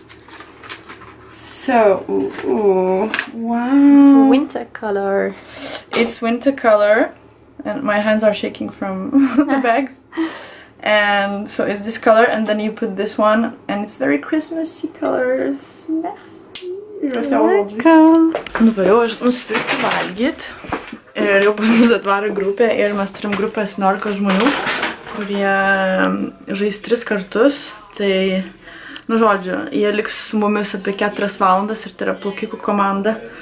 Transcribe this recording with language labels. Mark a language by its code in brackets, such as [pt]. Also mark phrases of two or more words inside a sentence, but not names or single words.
[en] So, ooh, wow. It's winter color. It's winter color. and my hands are shaking from the bags. And so it's this color, and then you put this one, and it's very Christmassy colors. Merci. Welcome. [lt] Nuvariau aš nusipirkti valgyt. Ir jau pas mus atvaro grupė, ir mes turim grupę 17 žmonių, kurie žais 3 kartus. Tai, nu žodžiu, jie liks su mumis apie 4 valandas ir tai yra plaukikų komanda.